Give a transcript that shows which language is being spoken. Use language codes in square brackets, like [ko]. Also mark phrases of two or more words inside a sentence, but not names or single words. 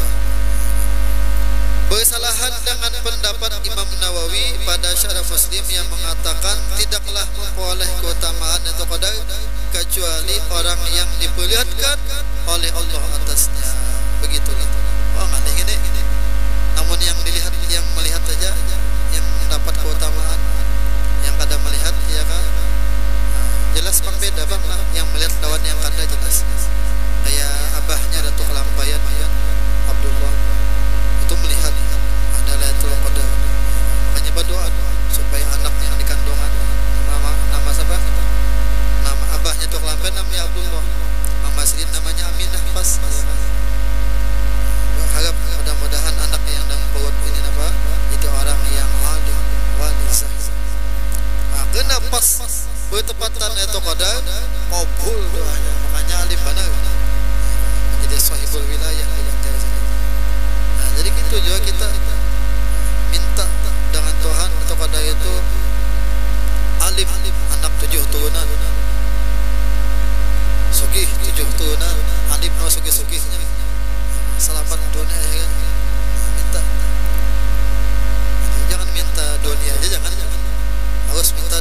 [id] Bersalahan dengan pendapat Imam Nawawi pada Syarah Muslim yang mengatakan tidaklah memperoleh keutamaan Lailatul Qadar kecuali orang yang diperlihatkan oleh Allah atasnya. Begitulah. Oh, aneh ini. Namun yang dilihat, yang melihat saja yang mendapat keutamaan, yang kada melihat, ya kan? [bjn] Jelas bang beda bang lah. Yang melihat lawan yang kada jelas. [id] Kayak abahnya Datuk Kelampayan Abdullah itu melihat ada Lailatul Qadar, makanya berdoa supaya anaknya yang dikandungan nama siapa? Nama abahnya Datuk Kelampayan namanya Abdullah, Mama Sidin namanya Aminah pas. Harap mudah-mudahan anak yang dalam perut ini itu orang yang alim wali zahid. Kena pas bertepatan Lailatul Qadar, kabul doanya, makanya alim benar menjadi [ar] sahibul wilayah [id] di Banjar. Nah, jadi gitu juga kita minta dengan Tuhan Lailatul Qadar itu alim, anak 7 turunan, sugih 7 turunan, alim no sugih-sugihnya, selamat dunia ya kan. Minta, jangan minta dunia aja, jangan harus